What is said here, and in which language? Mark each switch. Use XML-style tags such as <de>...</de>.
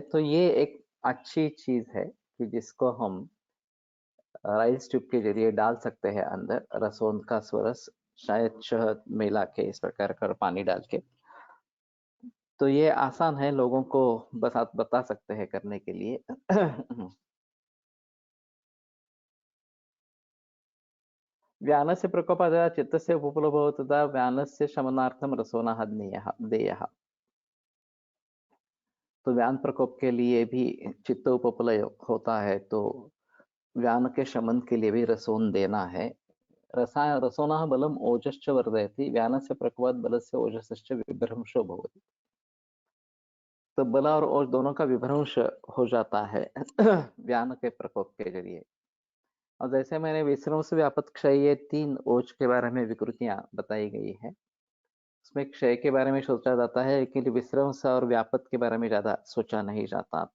<hi>तो ये एक अच्छी चीज है कि जिसको हम राइस ट्यूब के जरिए डाल सकते हैं अंदर, रसोन का स्वरस शायद शहद मिला के इस प्रकार का पानी डाल के। तो ये आसान है, लोगों को बता सकते हैं करने के लिए।</hi> <sa>व्यानस्य प्रकोपादया चित्तस्य उपप्लवो तथा व्यानस्य शमनार्थम रसोनः देयः।</sa> <hi>तो व्यान प्रकोप के लिए भी चित्त उपप्लय होता है, तो व्यान के शमन के लिए भी रसोन देना है।</hi> <sa>रसोनः बलम ओजश्च वर्धयति, व्यानस्य प्रकोपात् बलस्य ओजसश्च विभ्रंशो भवति।</sa> <hi>तो बल और ओज दोनों का विभ्रंश हो जाता है व्यान के प्रकोप के जरिए। और जैसे मैंने विश्रंस व्यापक क्षय ये 3 ओज के बारे में विकृतियाँ बताई गई हैं। उसमें क्षय के बारे में सोचा जाता है लेकिन विश्रंस और व्यापक के बारे में ज़्यादा सोचा नहीं जाता।</hi>